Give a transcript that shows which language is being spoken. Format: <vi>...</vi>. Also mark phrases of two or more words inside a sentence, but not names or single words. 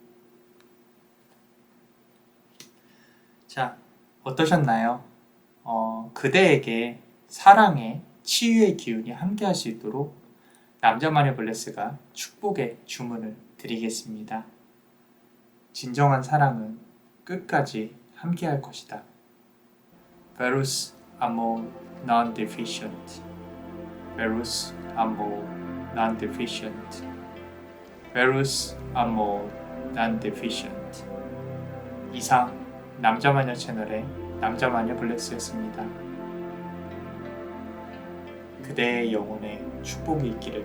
<ko>자, 어떠셨나요? 그대에게 사랑의 치유의 기운이 함께할 수 있도록 남자만의 블레스가 축복의 주문을 드리겠습니다. 진정한 사랑은 끝까지 함께할 것이다.</ko> <la>Verus amor non deficient. Verus amor non deficient. Verus amor non deficient.</la> <ko>이상 남자마녀 채널의 남자마녀 블레스였습니다. 그대의 영혼에 축복이 있기를.</ko>